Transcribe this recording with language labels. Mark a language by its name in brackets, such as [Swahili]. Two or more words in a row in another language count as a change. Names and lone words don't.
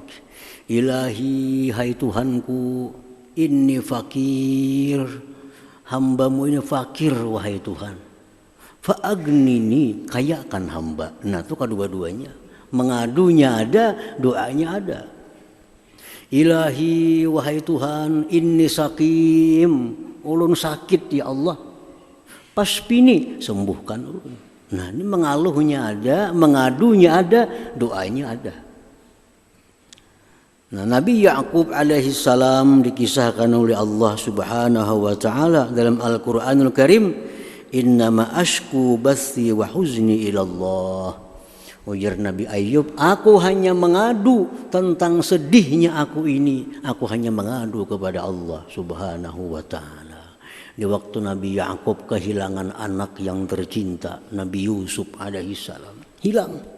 [Indonesian] Ilahi, hai Tuhanku, [Arabic] إني فقير, [Indonesian] hambamu ini fakir wahai Tuhan. Fa'agnini, kayakan hamba. Nah itu kedua-duanya. Mengadunya ada, doanya ada. Ilahi, wahai Tuhan, [Arabic] إني سقيم, [Indonesian] ulun sakit [Arabic] يا الله. [Indonesian] Pasbini, sembuhkan ulun. Nah ini mengaluhnya ada, mengadunya ada, doanya ada. Nah Nabi Ya'qub [Arabic] عليه السلام [Indonesian] dikisahkan oleh Allah [Arabic] سبحانه وتعالى [Indonesian] dalam [Arabic] القرآن الكريم, إنما أشكو بثي وحزني إلى الله. [Indonesian] Ujar Nabi Ayub, aku hanya mengadu tentang sedihnya aku ini, aku hanya mengadu kepada Allah [Arabic] سبحانه وتعالى. [Indonesian] Di waktu Nabi Ya'qub kehilangan anak yang tercinta, Nabi Yusuf [Arabic] عليه السلام, [Indonesian] hilang.